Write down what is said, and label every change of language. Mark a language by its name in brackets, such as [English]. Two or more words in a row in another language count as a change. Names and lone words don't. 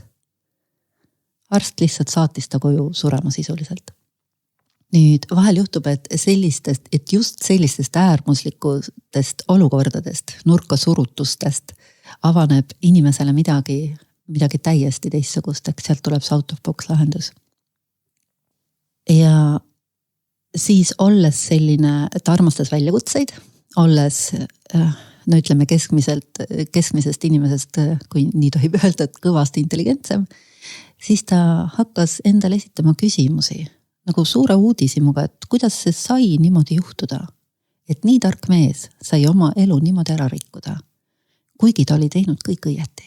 [Estonian] Arst lihtsalt saatis ta koju surema sisuliselt. Nüüd vahel juhtub, et just sellistest äärmuslikutest olukordadest, nurkasurutustest avaneb inimesele midagi täiesti teistsugust, eks sealt tuleb see [English] out of box [Estonian] lahendus. Ja siis olles selline, et armastas väljakutseid, olles, no ütleme keskmisest inimesest, kui nii tohib öelda, et kõvasti intelligentsem, siis ta hakkas endale esitama küsimusi, nagu suure uudisimuga, et kuidas see sai niimoodi juhtuda, et nii tark mees sai oma elu niimoodi ära rikkuda, kuigi ta oli teinud kõik õieti.